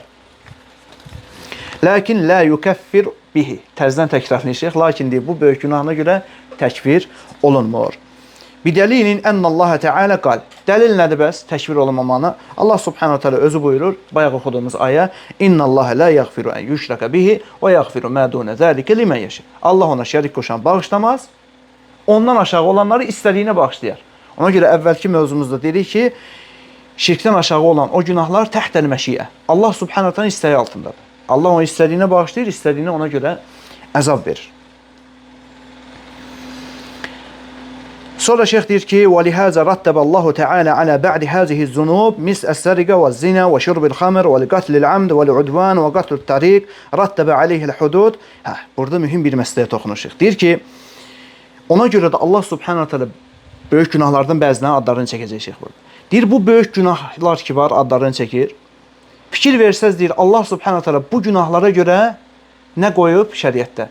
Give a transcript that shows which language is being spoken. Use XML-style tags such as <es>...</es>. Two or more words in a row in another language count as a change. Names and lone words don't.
<ar>لكن لا يكفر به.</ar> <az>Təzdən təkrarlayacaq. Lakin deyir, bu böyük günahına görə təkfir olunmur.</az> <ar>بدليل أن الله تعالى قال.</ar> <az>Dəlil nədir bəs? Təkfir olunmamağına. Allah</az> <ar>سبحانه تعالى</ar> <az>özü buyurur. Bayaq oxuduğumuz ayə.</az> <ar>إن الله لا يغفر أن يشرك به ويغفر ما دون ذلك لمن يشاء.</ar> <az>Allah ona şərik qoşan bağışlamaz. Ondan aşağı olanları istədiyinə bağışlayar. Ona görə əvvəlki mövzumuzda dedik ki, şirkdən aşağı olan o günahlar</az> <ar>تحت المشيئة.</ar> <az>Allah</az> <ar>سبحانه تعالى</ar> <az>istəyi altındadır. Allah onu istədiyinə bağışlayır, istədiyinə ona görə əzab verir. Sonra şeyx deyir ki,</az> <ar>وَلِهَذَا رَتَّبَ اللّٰهُ تَعَالَى عَلَى بَعْدِ هَذِهِ الزُّنُوبِ مِسْءَ السَّرِقَ وَالزِّنَا وَشُرْبِ الْخَمْرِ وَلِقَتْلِ الْعَمْدِ وَالْعُدْوَانِ وَقَتْلُ الطَّرِيقِ رَتَّبَ عَلَيْهِ الْحُدُودِ</ar> <az>Burada mühüm bir məsələyə toxunur şeyx. Deyir ki, ona görə də Allah</az> <ar>سبحانه تعالى</ar> <az>böyük günahlardan bəzilərinin adlarını çəkəcək şeyx burada. Deyir, bu böyük günahlar ki var, adlarını çəkir. Fikir versəz deyir, Allah</az> <ar>سبحانه تعالى</ar> <az>bu günahlara görə nə qoyub şəriətdə?</az>